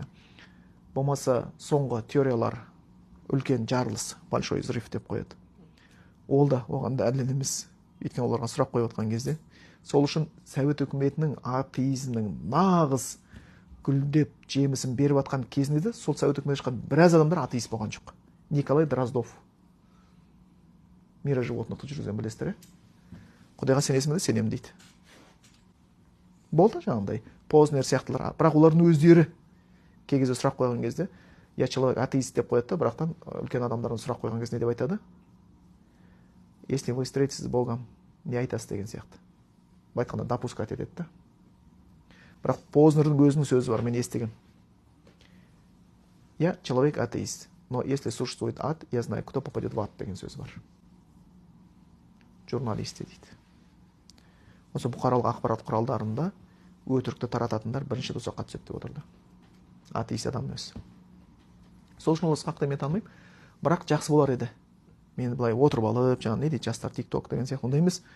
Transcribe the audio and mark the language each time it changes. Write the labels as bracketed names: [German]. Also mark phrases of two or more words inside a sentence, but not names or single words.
[Kazakh] Болмаса соңғы теориялар үлкен жарылыс, [Russian] большой взрыв [Kazakh] деп қояды. Ол да оған да дәлел емес. Өйткені оларға сұрақ қойып отқан кезде, сол үшін Совет үкіметінің атеизмнің нағыз гүлдеп жемісін беріп жатқан кезінде де сол Совет үкіметінен шыққан біраз адамдар атеист болған жоқ. Николай Дроздов. Мира животных жүргізген, білесіздер, Құдайға сенесің бе, сенемін дейді. Болды жаңағындай Познер сияқтылар. Бірақ олардың өздері кей кезде сұрақ қойған кезде, [Russian] я человек атеист [Kazakh] деп қояды, бірақтан үлкен адамдардың сұрақ қойған кезде не деп айтады? [Russian] Если вы встретитесь с Богом, [Kazakh] не айтасыз деген сияқты. Айтқанда допускать етеді да. Бірақ Познердің өзінің сөзі бар, мен естіген. [Russian] Я человек атеист, но если существует ад, я знаю, кто попадет в ад [Kazakh] деген сөзі бар. Журналисте дейді. Осы бұқаралық ақпарат құралдарында өтірікті тарататындар бірінші тозаққа түседі деп отырды. Атеист адам өзі. Сол үшін ол Ысқақты мен танымаймын, бірақ жақсы болар еді. Мен былай отырып алып, жаңа не дейді, жастар TikTok деген сияқты, ондай емес.